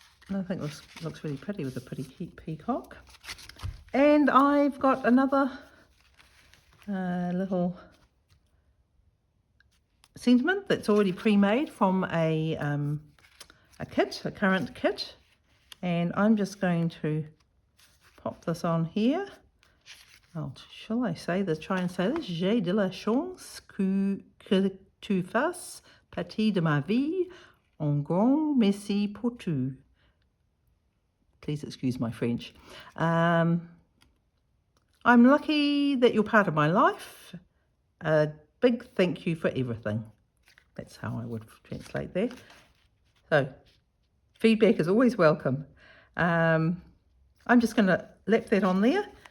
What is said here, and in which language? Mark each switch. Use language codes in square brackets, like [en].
[en] I think this looks really pretty with a pretty cute peacock. And I've got another little sentiment that's already pre-made from a current kit, and I'm just going to pop this on here. Oh, shall I try and say this? [fr] J'ai de la chance que tu fasses partie de ma vie. Un grand merci pour tout. [en] Please excuse my French. I'm lucky that you're part of my life. A big thank you for everything. That's how I would translate that. So, feedback is always welcome. I'm just going to lap that on there.